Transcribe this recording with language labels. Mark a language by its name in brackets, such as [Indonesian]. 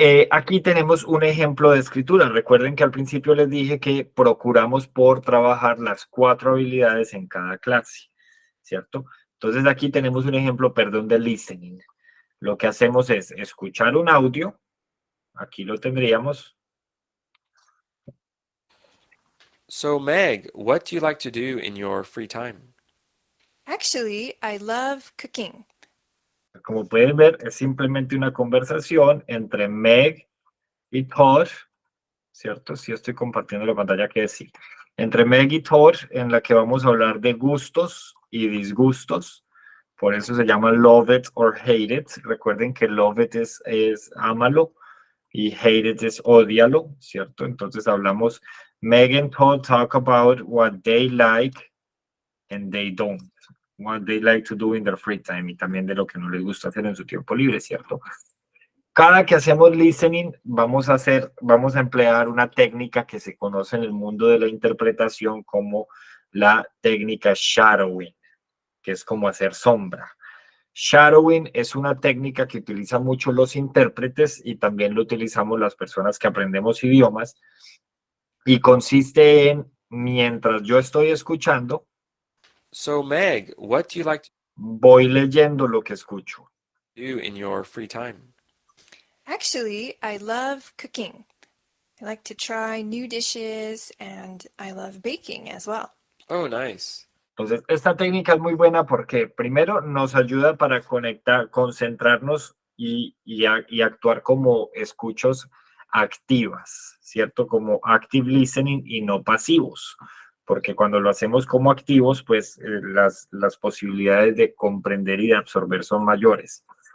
[Spanish] Aquí tenemos un ejemplo de escritura. Recuerden que al principio les dije que procuramos por trabajar las 4 habilidades en cada clase, ¿cierto? Entonces aquí tenemos un ejemplo, perdón, de listening. Lo que hacemos es escuchar un audio. Aquí lo tendríamos. [English] So, Meg, what do you like to do in your free time? Actually, I love cooking. [Spanish] Como pueden ver, es simplemente una conversación entre Meg y Thor, ¿cierto? Si estoy compartiendo la pantalla, ¿qué decir? Entre Meg y Thor, en la que vamos a hablar de gustos y disgustos. Por eso se llama Love It or Hate It. Recuerden que Love It es ámalo y Hate It es ódialo, ¿cierto? Entonces hablamos, [English] Meg and Thor talk about what they like and they don't. What they like to do in their free time [Spanish] y también de lo que no les gusta hacer en su tiempo libre, ¿cierto? Cada que hacemos listening, vamos a emplear una técnica que se conoce en el mundo de la interpretación como la técnica shadowing, que es como hacer sombra. Shadowing es una técnica que utilizan mucho los intérpretes y también lo utilizamos las personas que aprendemos idiomas y consiste en, mientras yo estoy escuchando, [English] So, Meg, what do you like to [Spanish] voy leyendo lo que escucho. [English] do in your free time? Actually, I love cooking. I like to try new dishes and I love baking as well. Oh, nice. [Spanish] Entonces, esta técnica es muy buena porque primero nos ayuda para concentrarnos y actuar como escuchos activas, ¿cierto? Como active listening y no pasivos, porque cuando lo hacemos como activos, pues las posibilidades de comprender y de absorber son mayores.